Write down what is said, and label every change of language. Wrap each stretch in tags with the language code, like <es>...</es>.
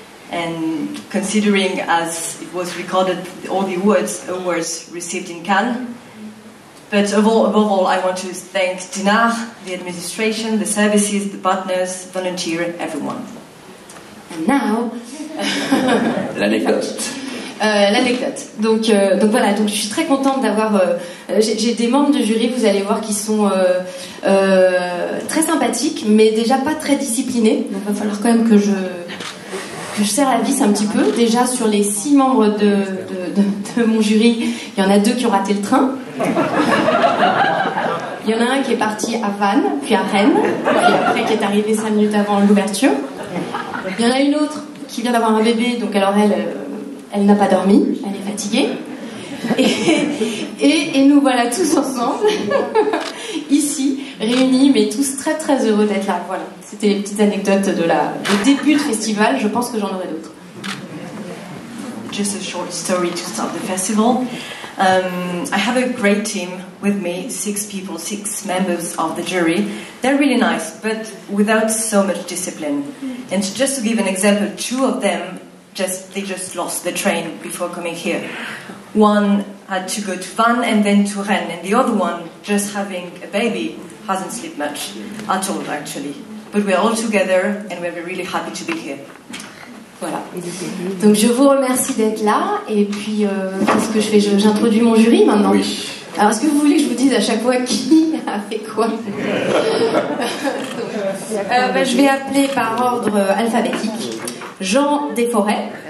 <en>And considering, as it was recorded, all the awards received in Cannes. But above all, I want to thank Dinard, the administration, the services, the partners, volunteers, everyone. And now...</en> <fr>L'anecdote. L'anecdote. Donc voilà, donc je suis très contente d'avoir... j'ai des membres de jury, vous allez voir, qui sont très sympathiques, mais déjà pas très disciplinés. Donc il va falloir quand même que je serre la vis un petit peu. Déjà, sur les 6 membres de mon jury, il y en a 2 qui ont raté le train. Il y en a un qui est parti à Vannes, puis à Rennes, puis après qui est arrivé 5 minutes avant l'ouverture. Il y en a une autre qui vient d'avoir un bébé, donc alors elle n'a pas dormi, elle est fatiguée. Et nous voilà tous ensemble, ici, réunis, mais tous très très heureux d'être là. Voilà, c'était les petites anecdotes du début de festival, je pense que j'en aurai d'autres.</fr> <en>Just a short story to start the festival. I have a great team with me, 6 people, 6 members of the jury. They're really nice, but without so much discipline. And just to give an example, 2 of them, they just lost the train before coming here. One had to go to Vannes and then to Rennes, and the other one, just having a baby, hasn't slept much at all, actually. But we're all together, and we're really happy to be here.</en> <fr>Voilà. Donc je vous remercie d'être là, et puis qu'est-ce que je fais? J'introduis mon jury maintenant. Oui. Alors est-ce que vous voulez que je vous dise à chaque fois qui a fait quoi? Je vais appeler par ordre alphabétique. Jean Desforêts.</fr>